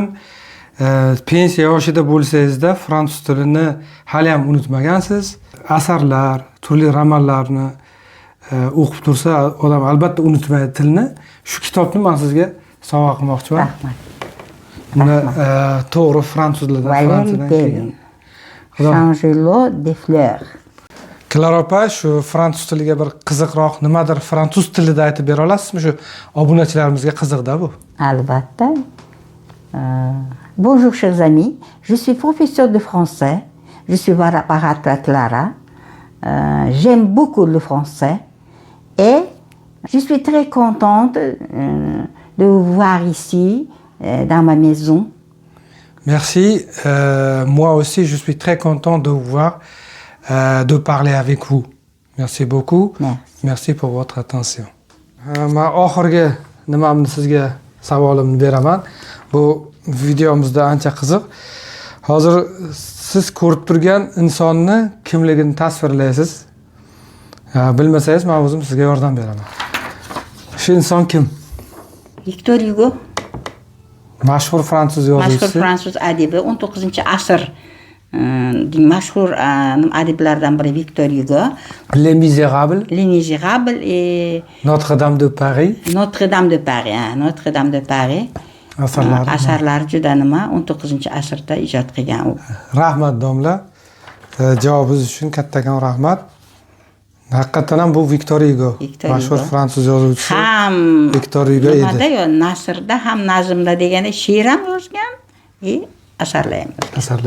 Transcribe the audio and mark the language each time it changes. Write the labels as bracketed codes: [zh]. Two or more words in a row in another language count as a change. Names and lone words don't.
[uz] Pensiya yoshida bo'lsangizda fransuz tilini hali ham unutmagansiz. Asarlar, turli romanlarni o'qib tursa, odam albatta unutmaydi tilni. Shu kitobni men sizga sovg'a qilmoqchiman. Rahmat. Buni to'g'ri fransuz tilida Valérie Perrin. Changelot des fleurs. Klara opa, shu fransuz tiliga bir qiziqroq nimadir fransuz tilida aytib bera olasizmi? Shu obunachilarimizga qiziqda bu. Albatta. [fr] Bonjour chers amis, je suis professeur de français, je suis Barbara Clara, j'aime beaucoup le français et je suis très contente de vous voir ici dans ma maison. Merci. Moi aussi, je suis très content de vous voir, de parler avec vous. Merci beaucoup. Merci. Merci pour votre attention. [uz] Men oxirgi nimamni sizga savolimni beraman. Bu videomizda ancha qiziq. Hozir siz ko'rib turgan insonni kimligini tasvirlaysiz. Bilmasangiz, men o'zim sizga yordam beraman. Shu inson kim? Victor Hugo, Mashhur fransuz mashhur yozuvchisi. fransuz adibi, 19-asr mashhur adiblardan biri Victor Hugo. Les Misérables, Les Misérables et Notre-Dame de Paris. Notre-Dame de Paris. Notre-Dame de Paris. Asarlari. Asarlari juda nima, 19-asrda ijod qilgan u. Rahmat domla. Javobingiz uchun kattakon rahmat. Haqiqatan ham bu Victor Hugo. Victor Mashhur Hugo. fransuz yozuvchisi. Ham Victor Hugo nimada edi. yo nasrda ham nazmda degani she'r ham yozgan, asarlar ham yozgan.